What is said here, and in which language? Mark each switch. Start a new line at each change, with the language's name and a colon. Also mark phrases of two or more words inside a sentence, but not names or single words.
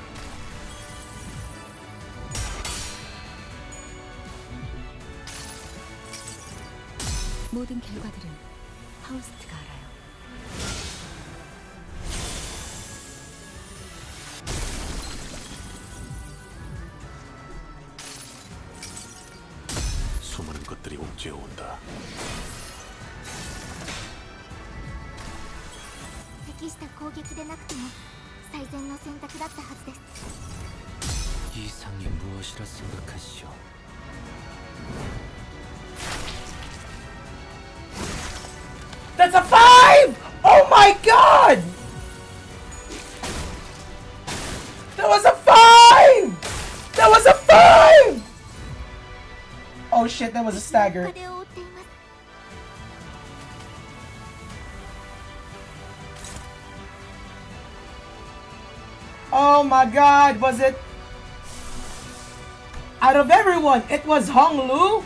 Korean: 모든 결과들은 파우스트가 알아요. 수많은 것들이 옥죄어 온다.
Japanese: 適した攻撃でなくても最善の選択だったはずです。
Korean: 이상이 무엇이라 생각하시오?
English: That's a 5! Oh my god! That was a 5! That was a 5! Oh shit, that was a stagger.
Japanese: 風を追っています。
English: Oh my god, was it? Out of everyone, it was Hong Lu?